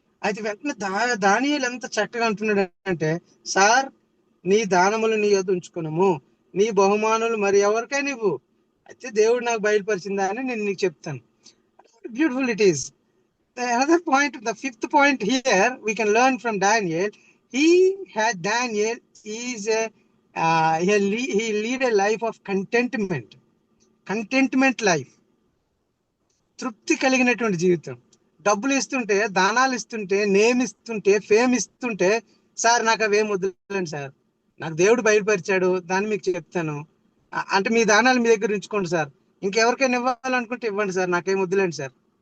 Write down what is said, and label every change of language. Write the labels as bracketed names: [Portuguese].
[Telugu] అయితే వెంటనే దానియేలు ఎంత చక్కగా అంటున్నాడు అంటే, సార్ నీ దానములు నీ యొద్ద ఉంచుకున్నాము, నీ బహుమానులు మరి ఎవరికైనా ఇవ్వు, అయితే దేవుడు నాకు బయలుపరిచిందా అని నేను నీకు చెప్తాను. [English] Beautiful it is. Another point, the fifth point here we can learn from Daniel. Daniel is he lead a life of contentment life. [Telugu] తృప్తి కలిగినటువంటి జీవితం. డబ్బులు ఇస్తుంటే, దానాలు ఇస్తుంటే, నేమ్ ఇస్తుంటే, ఫేమ్ ఇస్తుంటే, సార్ నాకు అవేం వద్దులేండి సార్, నాకు దేవుడు బయలుపరిచాడు, దాన్ని మీకు చెప్తాను అంటే మీ దానాలు మీ దగ్గర ఉంచుకోండి సార్, ఇంకెవరికైనా ఇవ్వాలనుకుంటే ఇవ్వండి సార్, నాకేం వద్దులేండి సార్.